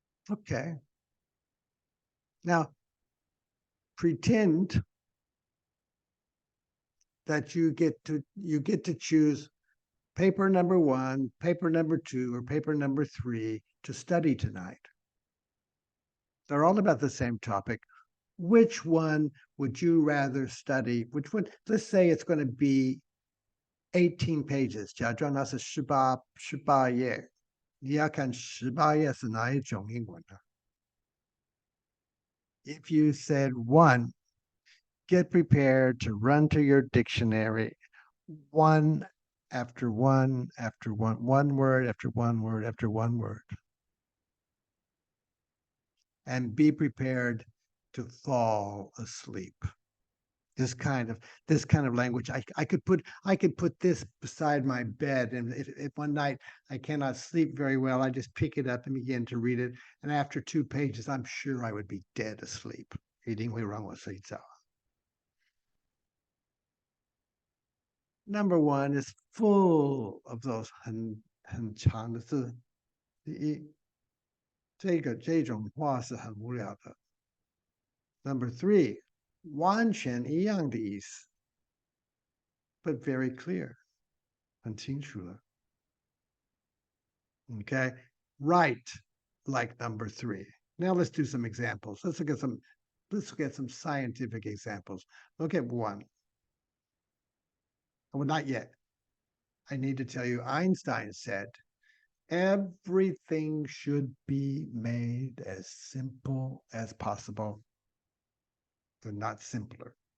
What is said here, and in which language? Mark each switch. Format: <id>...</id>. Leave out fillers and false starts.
<en>Okay. Now, pretend that you get to choose paper number one, paper number two, or paper number three to study tonight. They're all about the same topic. Which one would you rather study? Which one? Let's say it's going to be 18 pages.</en> <zh>假装那是18页。你要看18页是哪一种英文呢？</zh> <en>If you said one, get prepared to run to your dictionary one after one after one word after one word after one word. And be prepared to fall asleep. This kind of language, I could put this beside my bed, and if one night I cannot sleep very well, I just pick it up and begin to read it, and after 2 pages, I'm sure I would be dead asleep.</en> <zh>一定会让我睡觉。</zh> <en>Number one is full of those</en> <zh>很长的字，这种话是很无聊的。</zh> <en>Number three.</en> <zh>完全一样的意思</zh> <en>but very clear.</en> <zh>很清楚了</zh> <en>Okay, write like number three. Now let's do some examples. Let's look at some scientific examples. Look at one. Well, not yet. I need to tell you, Einstein said, everything should be made as simple as possible, but not simpler.</en>